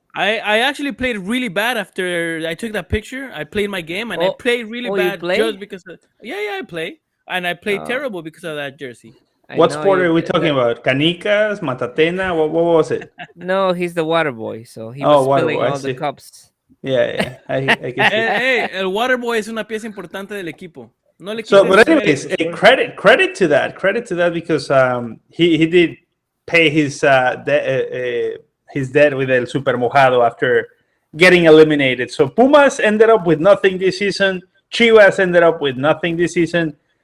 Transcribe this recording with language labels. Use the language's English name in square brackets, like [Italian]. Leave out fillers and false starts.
[English] I actually played really bad after I took that picture. I played my game and I played really bad just because of, I play. And I played terrible because of that jersey. What sport are we talking about? Canicas, Matatena? What was it? No, he's the water boy, so he was spilling all the cups. Yeah. I guess [Spanish] hey, el water boy es una pieza importante del equipo. No le [English] but anyways, credit to that because he did pay his debt with El Super Mojado after getting eliminated. So Pumas ended up with nothing this season. Chivas ended up with nothing this season.